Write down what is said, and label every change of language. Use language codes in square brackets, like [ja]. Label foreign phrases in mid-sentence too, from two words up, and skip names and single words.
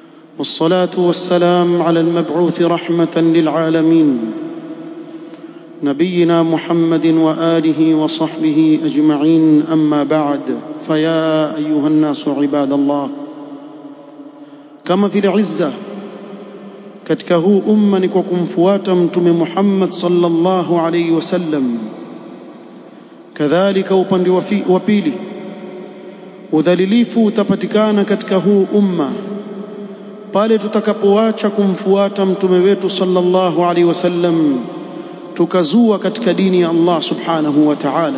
[ar] والصلاة والسلام على المبعوث رحمة للعالمين نبينا محمد وآله وصحبه أجمعين. أما بعد، فيا أيها الناس عباد الله، كما في العزة [sw] katika huu umma ni kwa kumfuata mtume Muhammad [ar] صلى الله عليه وسلم. [sw] Kadhalika upande wa pili, udhalilifu utapatikana katika huu umma pale tutakapoacha kumfuata mtume wetu [ar] صلى الله عليه وسلم, [sw] tukazua katika dini ya Allah [ar] سبحانه وتعالى.